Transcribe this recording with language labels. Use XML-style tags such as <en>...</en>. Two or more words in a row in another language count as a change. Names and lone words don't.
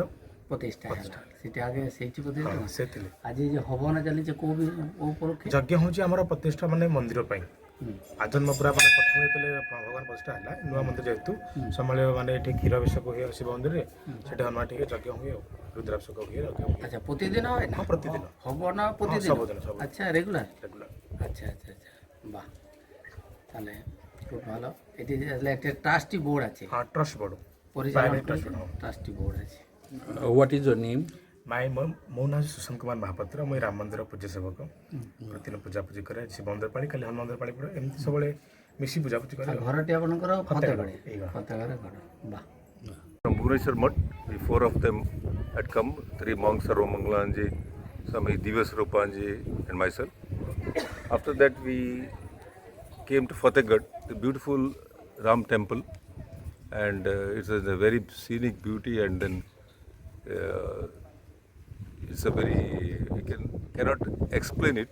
<or>প্রতিষ্ঠা ହେଲା ସେଠି ଆଗେ ସେଇଠି ପ୍ରତିଷ୍ଠା ହଁ ସେ ଥିଲେ। ଆଜି ଯେ ହବନ ଚାଲିଛି କୋଉ ଉପଲକ୍ଷେ ଯଜ୍ଞ ହେଉଛି ଆମର ପ୍ରତିଷ୍ଠା ମାନେ ମନ୍ଦିର ପାଇଁ ଆଜନ୍ମ ପୁରା ମାନେ ପ୍ରଥମେ ଯେତେବେଳେ ଭଗବାନ ପ୍ରତିଷ୍ଠା ହେଲା ନୂଆ ମନ୍ଦିର ଯେହେତୁ ସମ୍ଭାଳିବ ମାନେ ଏଠି କ୍ଷୀର ଅଭିଷେକ ହୁଏ ଶିବ ମନ୍ଦିରରେ ସେଠି ହନୁମାନ ଟିକେ ଯଜ୍ଞ ହୁଏ ଆଉ ରୁଦ୍ରାଭିଷେକ ହୁଏ ଯଜ୍ଞ ହୁଏ।</or> <bn>আচ্ছা প্রতিদিন হয় না?</bn> <or>ହଁ ପ୍ରତିଦିନ</or> <bn>হব না প্রতিদিন?</bn> <or>ସବୁଦିନ ସବୁ</or> <bn>আচ্ছা রেগুলার? রেগুলার। আচ্ছা আচ্ছা আচ্ছা বাহ তাহলে খুব ভালো। এটি আসলে একটা</bn> <en>trustee board</en> <bn>আছে। হ্যাঁ</bn> <en>trust board</en> <bn>পরিচালনা</bn> <en>Private trust, no. trustee board</en> <bn>আছে।</bn> <en>What is your name?</en> <or>ମୋ ନାଁ ହେଉଛି ସୁଶାନ୍ତ କୁମାର ମହାପାତ୍ର। ମୁଁ ଏଇ ରାମ ମନ୍ଦିର ପୂଜ୍ୟ ସେବକ। ପ୍ରତିଦିନ ପୂଜାପୂଜି କରେ। ଶିବ ମନ୍ଦିର ପାଳି, କାଲି ହନୁମାନ ମନ୍ଦିର ପାଳି ପଡ଼େ, ଏମିତି ସବୁବେଳେ ମିଶି ପୂଜାପୂଜି କରେ। ଆଉ ଘରଟି ଆପଣଙ୍କର ଫତେଗଡ଼। ଏଇ ଘର। ଫତେଗଡ଼ ଘର। ବାଃ।</or> <en>From Bhubaneswar Mutt, the four of them had come, three monks, Sarvamangalanji, Swami Divasrupanji and myself. After that we came to Fatehgarh, the beautiful Ram temple, and it's a very scenic beauty, and then it's a very, cannot explain it.</en>